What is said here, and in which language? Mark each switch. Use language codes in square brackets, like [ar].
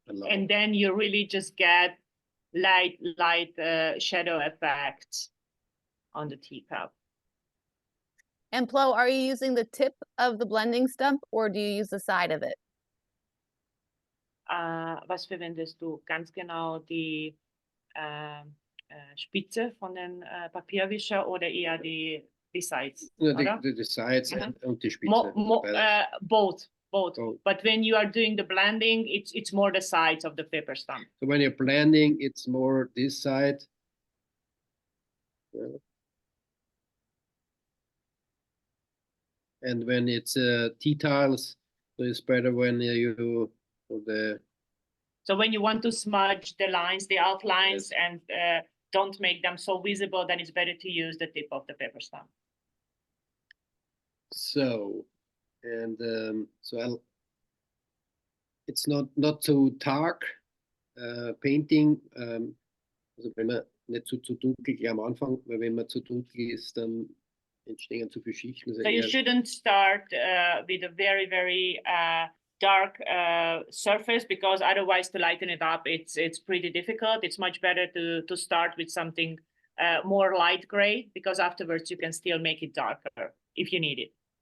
[en] And then you really just get light shadow effects on the teacup. And Flo, are you using the tip of the blending stump or do you use the side of it? [de] Was verwendest du? Ganz genau die Spitze von den Papierwischer oder eher die sides? [en] The sides and the Spitze. Both. But when you are doing the blending, it's more the sides of the paper stamp. So when you're blending, it's more this side. Yeah. And when it's tea tiles, so it's better when you So when you want to smudge the lines, the outlines, yes, and don't make them so visible, then it's better to use the tip of the paper stamp. So, and it's not so dark painting. [de] Also wenn man nicht zu dunkel gleich am Anfang, weil wenn man zu dunkel ist, dann entstehen zu viele Schichten. Also [en] So you [de] eher [en] shouldn't start with a very, very dark surface, because otherwise to lighten it up, it's pretty difficult. It's much better to start with something more light gray, because afterwards you can still make it darker if you need it.